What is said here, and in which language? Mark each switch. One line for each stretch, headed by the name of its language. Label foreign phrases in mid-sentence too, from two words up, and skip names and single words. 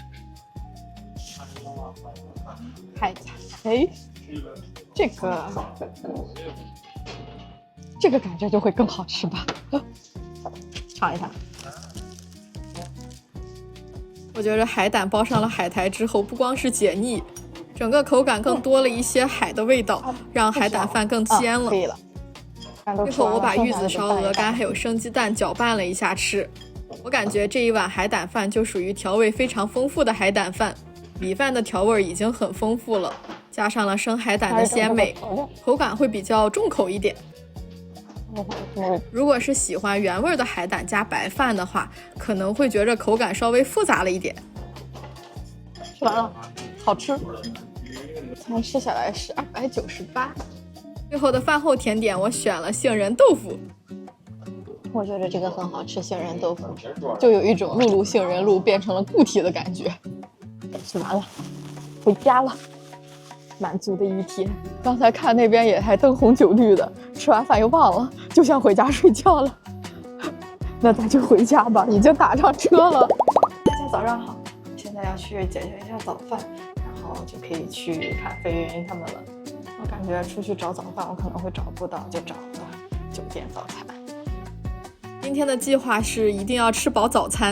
Chinese: 海苔，这个感觉就会更好吃吧？尝一下。我觉得海胆包上了海苔之後，不光是解膩，整個口感更多了一些海的味道，讓海膽飯更鮮了。可以了。最後我把玉子燒、鵝肝還有生雞蛋攪拌了一下吃。我感覺這一碗海膽飯就屬於調味非常豐富的海膽飯，米飯的調味已經很豐富了，加上了生海膽的鮮美，口感會比較重口一點。如果是喜歡原味的海膽加白飯的話，可能會覺得口感稍微複雜了一點。吃完了，好吃。餐吃下來是298。最後的飯後甜點我選了杏仁豆腐。我覺得這個很好吃，杏仁豆腐就有一種露杏仁露變成了固體的感覺。吃完了，回家了。滿足的一天。剛才看那邊也還燈紅酒綠的，吃完飯又忘了，就想回家睡覺了。那咱就回家吧，已經打上車了。大家早上好，現在要去解決一下早飯，然後就可以去看飛雲他們了。我感覺出去找早飯，我可能會找不到，就找個酒店早餐。今天的計劃是一定要吃飽早餐。